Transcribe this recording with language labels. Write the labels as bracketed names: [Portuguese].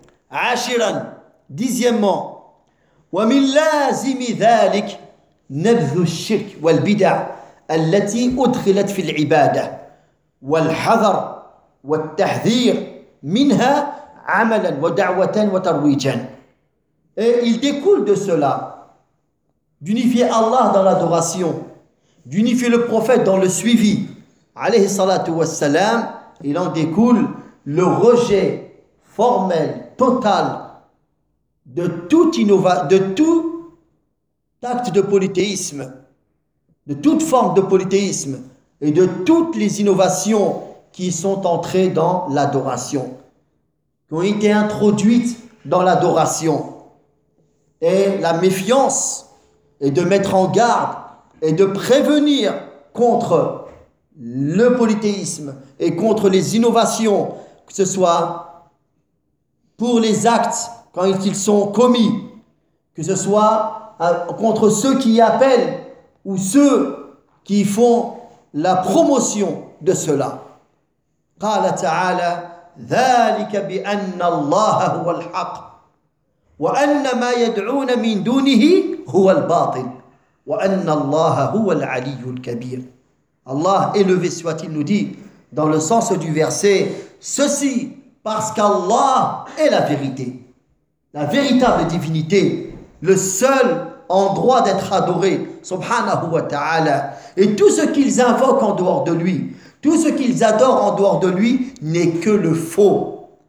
[Arabic] Ashiran, [French] dixièmement. [Arabic] Wa min lazimi dhalik nabdhu shirk wal bid'a التي أدخلت في العبادة والحذر والتحذير منها عملا ودعوة وترويجا. [French] Il découle de cela d'unifier Allah dans l'adoration, d'unifier le prophète dans le suivi, [Arabic] alayhi salatu wassalam, [French] il en découle le rejet formel, total, de toute innovation, de tout acte de polythéisme, de toute forme de polythéisme et de toutes les innovations qui sont entrées dans l'adoration, qui ont été introduites dans l'adoration. Et la méfiance est de mettre en garde et de prévenir contre le polythéisme et contre les innovations, que ce soit pour les actes quand ils sont commis, que ce soit contre ceux qui appellent ou ceux qui font la promotion de cela. [Arabic] قال تعالى ذلك بأن الله هو الحق وأن ما يدعون من دونه هو الباطل وأن الله هو العلي الكبير. [French] Allah élevé soit-il nous dit dans le sens du verset ceci parce qu'Allah est la vérité, la véritable divinité, le seul en droit d'être adoré, [Arabic] subhanahu wa ta'ala. [French] Et tout ce qu'ils invoquent en dehors de lui, tout ce qu'ils adorent en dehors de lui, n'est que le faux.